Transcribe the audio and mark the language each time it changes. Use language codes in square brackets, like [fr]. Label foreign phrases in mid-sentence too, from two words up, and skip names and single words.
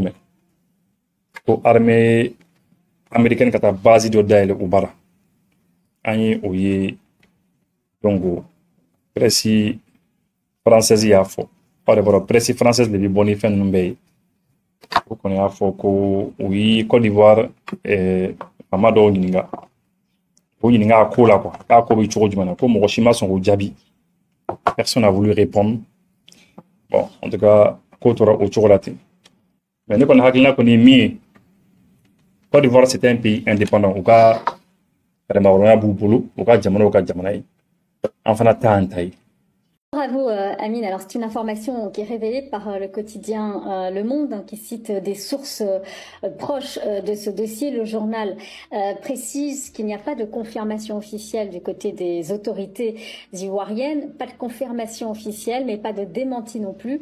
[bm] mɛn ko [fr] armée américaine [bm] ka taa base dɔ dayɛlɛ u bara an ye o ye donc [fr] presse française [bm] y'a fɔ aw de bɔra [fr] presse française [bm] de bɛ bɔ ni fɛn ninnu bɛɛ ye o kɔni y'a fɔ ko u yi Côte d'Ivoire faama dɔw ɲininka o ɲininka a ko la quoi k'a ko bɛ cogo jumɛn na ko mɔgɔ si ma sɔn k'o jaabi [fr] personne n'a voulu répondre bon en tout cas [bm] ko tora o cogo la ten mais ne kɔni hakilina kɔni ye min ye Côte d'Ivoire [fr] c'était un pays indépendant [bm] u ka yɛrɛmahɔrɔnya b'u bolo u ka jamana ka jamana ye an fana t'an ta ye. [fr] Bravo Amine. Alors c'est une information qui est révélée par le quotidien Le Monde, hein, qui cite des sources proches de ce dossier. Le journal précise qu'il n'y a pas de confirmation officielle du côté des autorités ivoiriennes, pas de confirmation officielle, mais pas de démenti non plus.